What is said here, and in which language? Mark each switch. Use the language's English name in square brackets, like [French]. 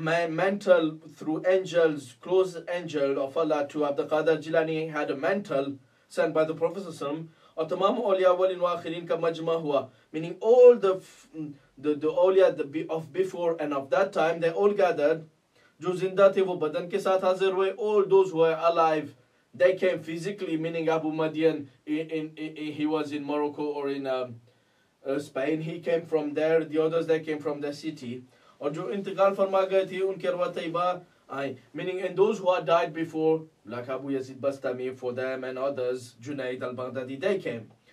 [English] mantle through angels, close angel of Allah to Abdul Qadir Jilani had a mantle sent by the Prophet ﷺ, [Hindi] और तमाम औलिया अव्वलिन व आखिरीन का मजमा हुआ, [English] meaning all the awliya of before and of that time, they all gathered. [Hindi] जो जिंदा थे वो बदन के साथ हाजिर हुए. [English] All those who were alive, they came physically, meaning Abu Madian, he was in Morocco or in Spain, he came from there. The others, they came from the city. [Hindi] और जो इंतकाल फरमा गए थे उनके अरवा तैयबा आए, [English] meaning and those who had died before, like Abu Yazid Bastami, for them and others, Junaid al-Baghdadi, they came.